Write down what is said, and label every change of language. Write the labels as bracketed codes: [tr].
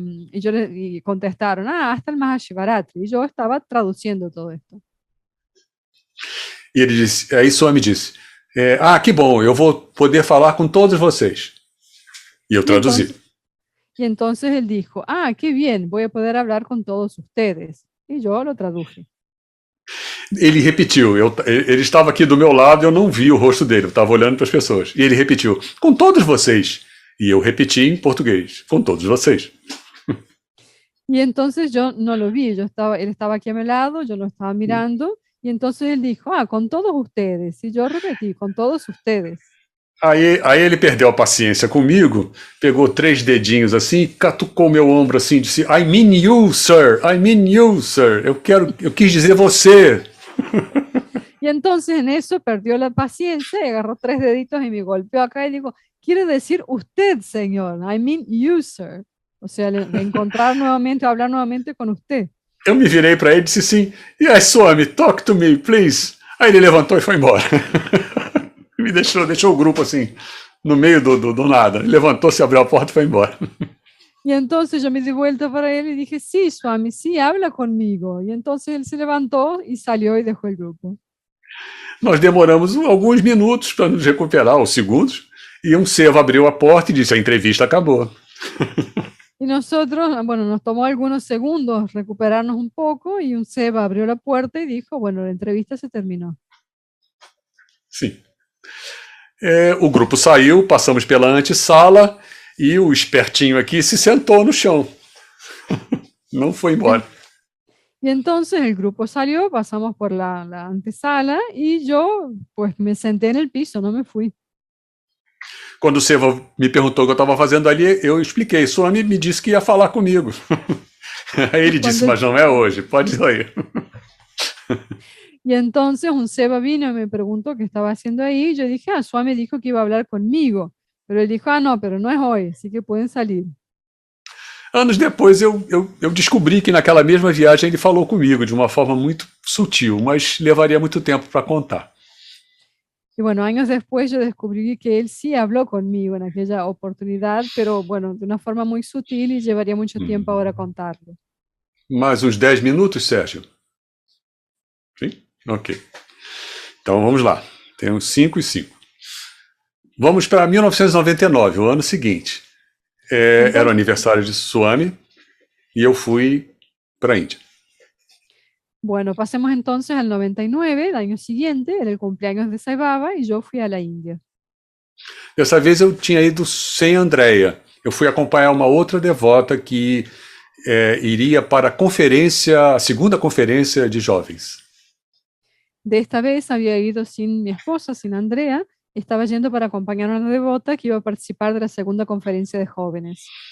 [es] Y contestaron, hasta el Mahashivaratri. Y yo estaba traduciendo todo esto. [pt] E ele disse, aí Swami disse: que bom, eu vou poder falar com todos vocês. E eu traduzi. [es] Y entonces él dijo, qué bien, voy a poder hablar con todos ustedes. Y yo lo traduje. [pt] Ele repetiu, ele estava aqui do meu lado, eu não vi o rosto dele, eu estava olhando para as pessoas. E ele repetiu, com todos vocês. E eu repeti em português, com todos vocês. [es] Y entonces yo no lo vi, él estaba aquí a mi lado, yo lo estaba mirando, y entonces él dijo, con todos ustedes. Y yo repetí, con todos ustedes. [pt] Aí ele perdeu a paciência comigo, pegou 3 dedinhos assim, catucou meu ombro assim, disse, [en] I mean you, sir, [pt] I mean you, sir. Eu quis dizer você. [es] Y entonces en eso perdió la paciencia, y agarró 3 deditos y me golpeó acá y dijo, quiere decir usted, señor, [en] I mean you, sir. [es] O sea, encontrar nuevamente, hablar nuevamente con usted. [pt] Eu me virei para ele e disse assim, [en] yes, Swami, talk to me, please. [pt] Aí ele levantou e foi embora. Me deixou o grupo assim, no meio do nada. Levantou-se, abriu a porta e foi embora. [es] Y entonces yo me di vuelta para él y dije, sí, Swami, sí, habla conmigo. Y entonces él se levantó y salió y dejó el grupo. [pt] Nós demoramos alguns minutos para nos recuperar, ou segundos, e Seva abriu a porta e disse, a entrevista acabou. [es] Y nosotros, bueno, nos tomó algunos segundos recuperarnos un poco y Seva abrió la puerta y dijo, bueno, la entrevista se terminó. [pt] Sim. O grupo saiu, passamos pela antessala e o espertinho aqui se sentou no chão. Não foi embora. [es] Y entonces el grupo salió, pasamos por la antesala y yo pues me senté en el piso, no me fui. [pt] Quando o Seva me perguntou o que eu estava fazendo ali, eu expliquei. Swami me disse que ia falar comigo. Aí ele disse, mas não é hoje, pode ir. [es] Y entonces Seva vino y me preguntó qué estaba haciendo ahí. Yo dije, Swami dijo que iba a hablar conmigo. Pero él dijo, no, pero no es hoy, así que pueden salir. [pt] Anos depois eu descobri que naquela mesma viagem ele falou comigo de uma forma muito sutil, mas levaria muito tempo para contar. [es] Y bueno, años después yo descubrí que él sí habló conmigo en aquella oportunidad, pero bueno, de una forma muy sutil y llevaría mucho tiempo ahora contarlo. [pt] Mais uns 10 minutos, Sérgio? Sim? Ok. Então vamos lá. Tem uns 5 e 5. Vamos para 1999, o ano seguinte. Era o aniversário de Swami e eu fui para a Índia. [es] Bueno, pasemos entonces al 99, el año siguiente, era el cumpleaños de Sai Baba y yo fui a la India. [pt] Dessa vez eu tinha ido sem Andréia. Eu fui acompanhar uma outra devota que iria para a segunda conferência de jovens. [es] De esta vez había ido sin mi esposa, sin Andrea, estaba yendo para acompañar a una devota que iba a participar de la segunda conferencia de jóvenes.